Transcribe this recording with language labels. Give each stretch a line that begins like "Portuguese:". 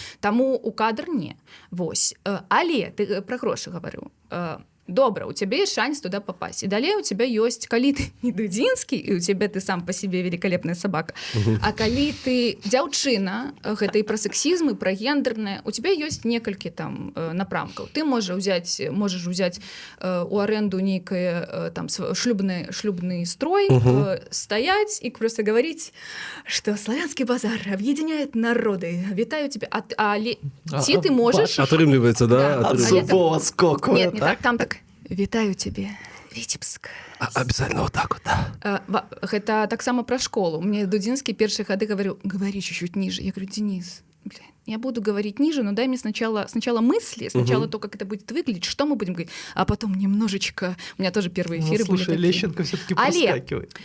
Belarusian: Таму у кадр не. Вось. Але ты пра грошы гаварыў. Добра, у цябе ёсць шанец туда попасть. І далей у цябе ёсць, калі ты не Дудзінскі, і у цябе ты сам па сябе
Russian: великолепная собака,
Belarusian: а калі ты дзяўчына, гэта і пра сексізм, і пра гендернае, у цябе ёсць некалькі там напрамкаў. Ты можаш узяць у аренду нейкае там шлюбны строй, стаять і
Russian: просто говорить, что славянский базар объединяет народы.
Belarusian: Вітаю тебя. Ці ты можаш... Атрымліваецца, да?
Russian: От зубова скоку. Нет, не так, там так. Вітаю тебе, Витебск. Обязательно вот так вот, да.
Belarusian: Гэта таксама пра школу.
Russian: Мне Дудзінскі
Belarusian: першыя гады
Russian: говори чуть-чуть ниже. Я говорю, Денис, я буду говорить ниже, но дай мне сначала мысли, сначала то, как это будет выглядеть, что мы будем говорить, а потом немножечко... У меня тоже первые эфиры были такие. Лещенко все-таки проскакивает.